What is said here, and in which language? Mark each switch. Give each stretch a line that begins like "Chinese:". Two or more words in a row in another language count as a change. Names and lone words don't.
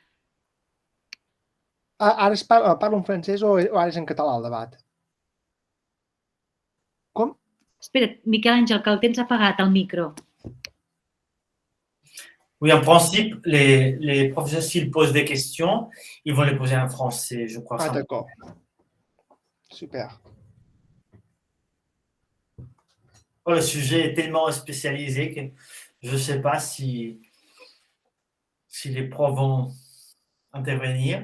Catalan: Ara parlo en francès o ara és en català el debat? Com? Espera't, Miquel Àngel, que el tens apagat, el micro.
French: Oui, en principe, les professeurs, s'ils posent des questions, ils vont les poser en français, je crois. Ah, d'accord. Super. Le sujet est tellement spécialisé que je ne sais pas si les profs vont intervenir.